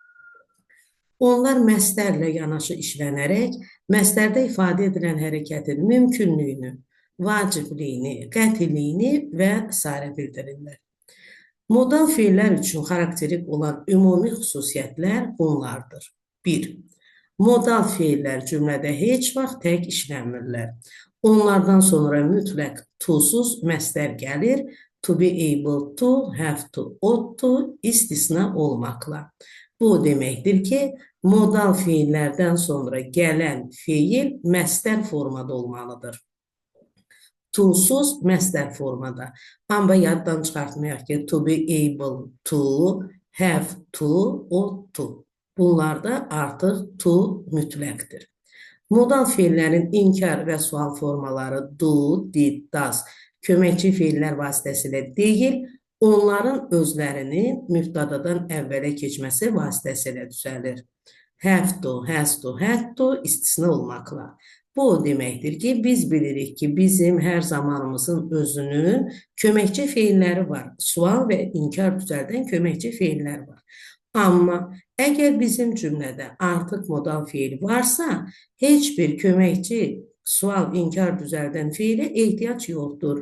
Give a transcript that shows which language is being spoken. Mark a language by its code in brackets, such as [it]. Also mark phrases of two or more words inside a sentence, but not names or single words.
[az] Onlar məstərlə yanaşı işlənərək, məstərdə ifadə edilən hərəkətin mümkünlüyünü, vacibliyini, qətiliyini və s. bildirirlər. Modal fiillər üçün xarakterik olan ümumi xüsusiyyətlər bunlardır. 1. Modal fiillər cümlədə heç vaxt tək işlənmirlər. Onlardan sonra mütləq to-suz məstər gəlir, [en] to be able to, have to, ought to [az] istisna olmaqla. Bu deməkdir ki, modal fiillərdən sonra gələn fiil məstər formada olmalıdır. To-suz məstər formada. Amma yaddan çıxartmayaq ki, [en] to be able to, have to, ought to. [az] Bunlarda artıq to mütləqdir. Modal fiillərin inkar və sual formaları [en] do, did, does [az] köməkçi fiillər vasitəsilə deyil, onların özlərinin mübtadadan əvvələ keçməsi vasitəsilə düzəlir. [en] Have to, has to, had to [az] istisna olmaqla. Bu o deməkdir ki, biz bilirik ki, bizim hər zamanımızın özünün köməkçi fiilləri var. Sual və inkar düzəldən köməkçi fiillər var. Amma əgər bizim cümlədə artıq modal fiil varsa, heç bir köməkçi sual, inkar düzəldən fiilə ehtiyac yoxdur.